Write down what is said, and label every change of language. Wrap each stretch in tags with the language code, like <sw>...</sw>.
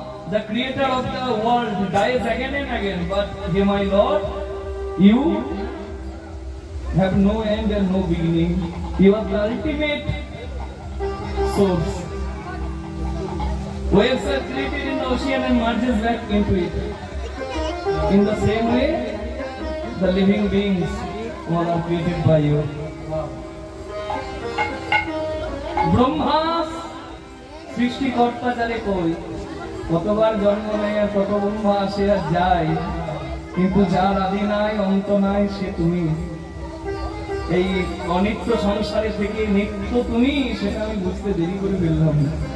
<en>the creator of the world dies again and again, but hey my Lord, you have no end and no beginning. You are the ultimate source. Waves are created in the ocean and merges back into it. In the same way, the living beings all are created by you.</en> <bn>Brahma সৃষ্টিকর্তা যারে কই, কতবার জন্ম নেয় আর কত ব্রহ্মা আসে আর যায়, কিন্তু যার আদি নাই অন্ত নাই সে তুমি। এই অনিত্য সংসারে থেকে নিত্য তুমি, সেটা আমি বুঝতে দেরি করে ফেললাম না।</bn>